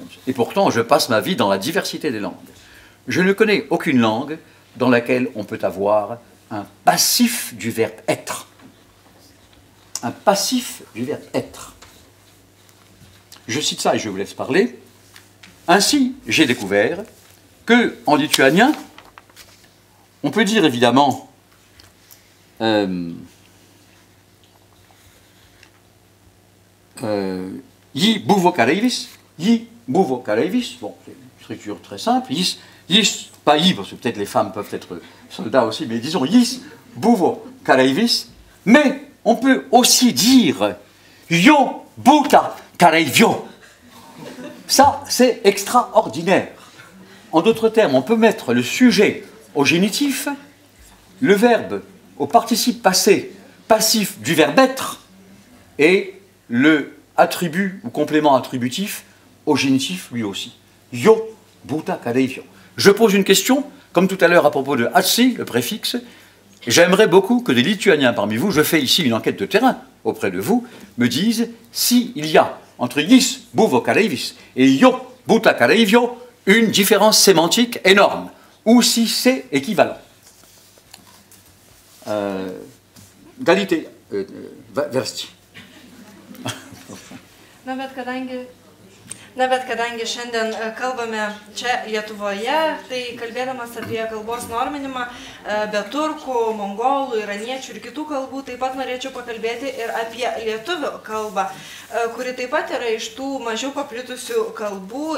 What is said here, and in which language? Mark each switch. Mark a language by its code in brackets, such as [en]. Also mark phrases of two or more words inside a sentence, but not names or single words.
[fr] Et pourtant, je passe ma vie dans la diversité des langues. Je ne connais aucune langue dans laquelle on peut avoir un passif du verbe être. Un passif du verbe être. Je cite ça et je vous laisse parler. Ainsi, j'ai découvert qu'en lituanien, on peut dire évidemment [lt] Ji buvo kareivis, [fr] bon, c'est une structure très simple, Jis, pas I, parce que peut-être les femmes peuvent être soldats aussi, mais disons [lt] Jis buvo kareivis, [fr] mais on peut aussi dire [lt] Jo buta kareivio. [fr] Ça, c'est extraordinaire. En d'autres termes, on peut mettre le sujet au génitif, le verbe au participe passé, passif du verbe être, et le attribut ou complément attributif au génitif lui aussi. [lt] Jo buta kareivio. [fr] Je pose une question, comme tout à l'heure à propos de atsi, le préfixe. J'aimerais beaucoup que des Lituaniens parmi vous, je fais ici une enquête de terrain auprès de vous, me disent s'il y a entre [lt] Jis buvo kareivis [fr] et [lt] Jo buta kareivio [fr] une différence sémantique énorme, ou si c'est équivalent. [lt] Galite versti. Na bet kadangi šiandien kalbame čia Lietuvoje, tai kalbėdamas apie kalbos norminimą be turkų, mongolų, iraniečių ir kitų kalbų, taip pat norėčiau pakalbėti ir apie lietuvių kalbą, kuri taip pat yra iš tų mažiau paplitusių kalbų.